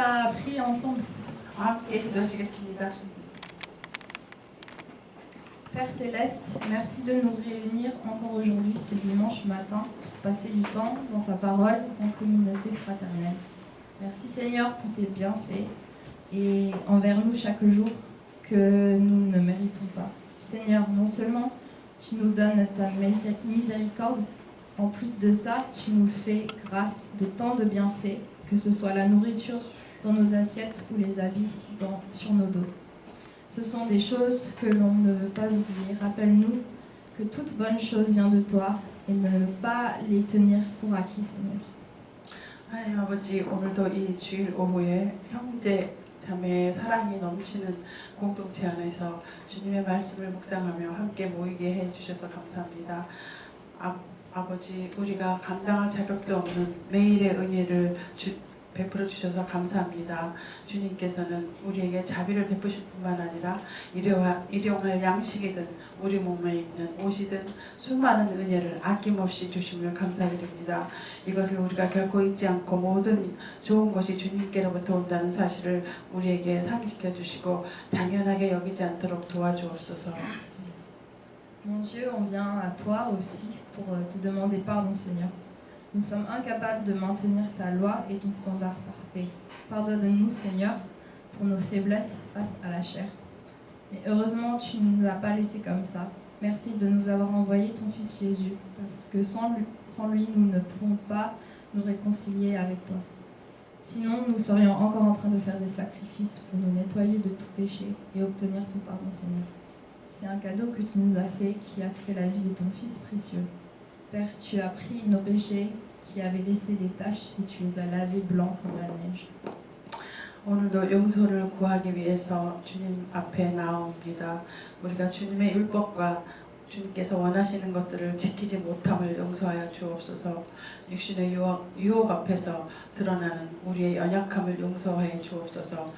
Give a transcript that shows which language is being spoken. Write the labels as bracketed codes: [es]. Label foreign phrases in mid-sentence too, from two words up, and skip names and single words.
[fr] prier ensemble. [ko] 함께 기도하시겠습니다. [fr] Père Céleste, merci de nous réunir encore aujourd'hui, ce dimanche matin, pour passer du temps dans ta parole en communauté fraternelle. Merci Seigneur pour tes bienfaits et envers nous chaque jour que nous ne méritons pas. Seigneur, non seulement tu nous donnes ta miséricorde, en plus de ça, tu nous fais grâce de tant de bienfaits, que ce soit la nourriture dans nos assiettes ou les habits sur nos dos. Ce sont des choses que l'on ne veut pas oublier. Rappelle-nous que toute bonne chose vient de toi et ne pas les tenir pour acquis, Seigneur. [ko] 하나님 아버지, 오늘도 이 주일 오후에 형제 자매의 사랑이 넘치는 공동체 안에서 주님의 말씀을 묵상하며 함께 모이게 해주셔서 감사합니다. 아버지, 우리가 감당할 자격도 없는 매일의 은혜를 베풀어 주셔서 감사합니다. 주님께서는 우리에게 자비를 베푸실 뿐만 아니라 일용할 양식이든 우리 몸에 있는 옷이든 수많은 은혜를 아낌없이 주심을 감사드립니다. 이것을 우리가 결코 잊지 않고 모든 좋은 것이 주님께로부터 온다는 사실을 우리에게 상기시켜 주시고 당연하게 여기지 않도록 도와주옵소서. [fr] Mon Dieu, on vient à toi aussi pour te demander pardon, Seigneur. Nous sommes incapables de maintenir ta loi et ton standard parfait. Pardonne-nous, Seigneur, pour nos faiblesses face à la chair. Mais heureusement, tu ne nous as pas laissés comme ça. Merci de nous avoir envoyé ton Fils Jésus, parce que sans lui, nous ne pouvons pas nous réconcilier avec toi. Sinon, nous serions encore en train de faire des sacrifices pour nous nettoyer de tout péché et obtenir ton pardon, Seigneur. C'est un cadeau que tu nous as fait qui a coûté la vie de ton Fils précieux. Père, tu as pris nos péchés qui avaient laissé des taches et tu les as lavés blancs comme la neige. [ko] 오늘도 용서를 구하기 위해서 주님 앞에 나옵니다. 우리가 주님의 율법과 주님께서 원하시는 것들을 지키지 못함을 용서하여 주옵소서. 육신의 유혹 앞에서 드러나는 우리의 연약함을 용서해 주옵소서.